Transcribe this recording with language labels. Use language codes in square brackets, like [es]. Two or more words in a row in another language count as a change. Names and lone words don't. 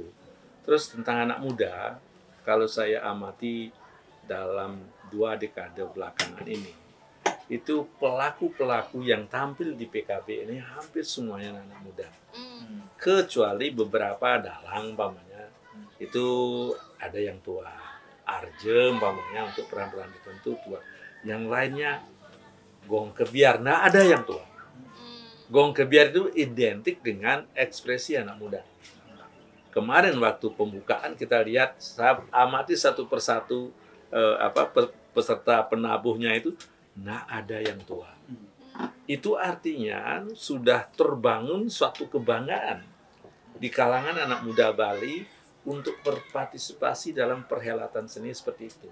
[id] Terus tentang anak muda, kalau saya amati dalam 2 dekade belakangan ini, itu pelaku-pelaku yang tampil di PKB ini hampir semuanya anak muda. Kecuali beberapa dalang, umpamanya, itu ada yang tua. Arje, umpamanya, untuk peran-peran tertentu tua. Yang lainnya gong kebiar, nah ada yang tua. Gong kebiar itu identik dengan ekspresi anak muda. Kemarin waktu pembukaan kita lihat, saya amati satu persatu peserta penabuhnya itu, nah ada yang tua. Itu artinya sudah terbangun suatu kebanggaan di kalangan anak muda Bali untuk berpartisipasi dalam perhelatan seni seperti itu.